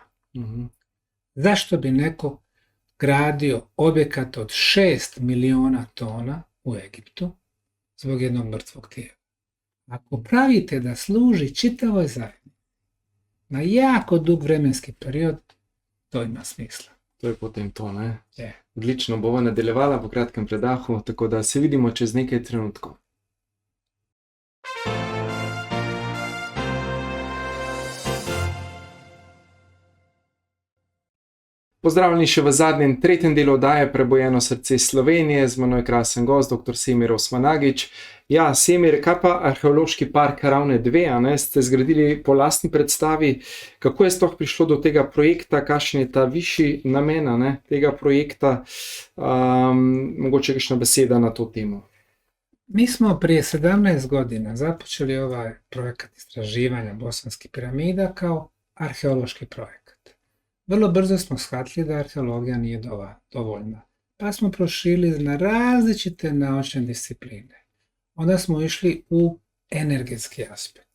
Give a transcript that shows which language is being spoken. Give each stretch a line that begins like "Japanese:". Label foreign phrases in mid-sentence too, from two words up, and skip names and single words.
Bosnian: Zašto bi neko gradio objekat od 6 miliona tona u Egiptu zbog jednog mrtvog tijela? Ako pravite da služi čitavoj zajednici na jako dug vremenski period, to ima smisla.
Slovenian: To je potem to, ne? Je. Odlično, bova nadaljevala po kratkem predahu, tako da se vidimo čez nekaj trenutkov. Pozdravljeni še v zadnjem, tretjem delu oddaje Prebojeno srce Slovenije, z mano je krasen gost, dr. Semir Osmanagić. Ja, Semir, kaj pa arheološki park Ravne 2, a ne, ste zgradili po lastni predstavi, kako je sploh prišlo do tega projekta, kakšen je ta višji namen, a ne, tega projekta, mogoče kakšna beseda na to temo.
Bosnian: Mi smo prije 17 godina započeli ovaj projekat istraživanja bosanskih piramida kao arheološki projekat. Vrlo brzo smo shvatili da arheologija nije dovoljna, pa smo proširili na različite naučne discipline. Onda smo išli u energetski aspekt.